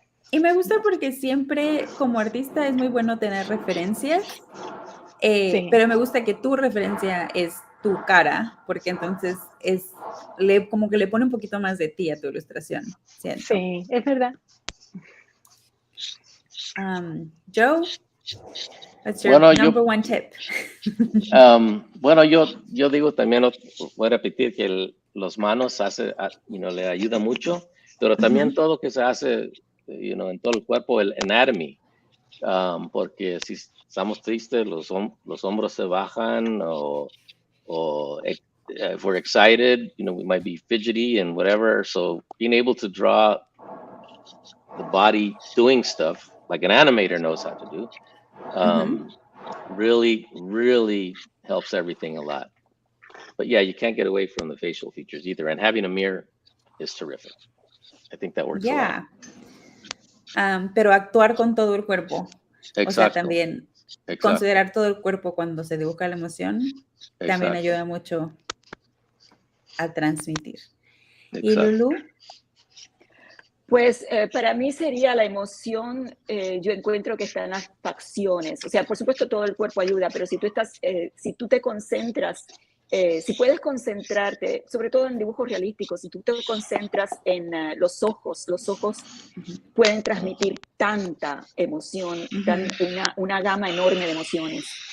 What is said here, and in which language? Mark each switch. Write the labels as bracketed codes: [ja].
[es] Y me gusta porque siempre como artista es muy bueno tener referencias, pero me gusta que tu referencia es tu cara, porque entonces como que le pone un poquito más de ti a tu ilustración, ¿siento? Sí, es verdad. [en] Joe, what's your number one tip? [es] Bueno, yo digo también, voy a repetir que los manos le ayuda mucho, pero también todo que se hace, en todo el cuerpo, el anatomy, porque si estamos tristes, los hombros se bajan o [en] if we're excited, we might be fidgety and whatever. So being able to draw the body doing stuff like an animator knows how to do, really, really helps everything a lot. But yeah, you can't get away from the facial features either. And having a mirror is terrific. I think that works a lot. [es] Pero actuar con todo el cuerpo. Exacto. O sea, también considerar todo el cuerpo cuando se dibuja la emoción también ayuda mucho a transmitir. ¿Y Lulu? Pues para mí sería la emoción, yo encuentro que está en las facciones. O sea, por supuesto todo el cuerpo ayuda, pero si tú te concentras, si puedes concentrarte, sobre todo en dibujos realísticos, si tú te concentras en los ojos pueden transmitir tanta emoción, una gama enorme de emociones.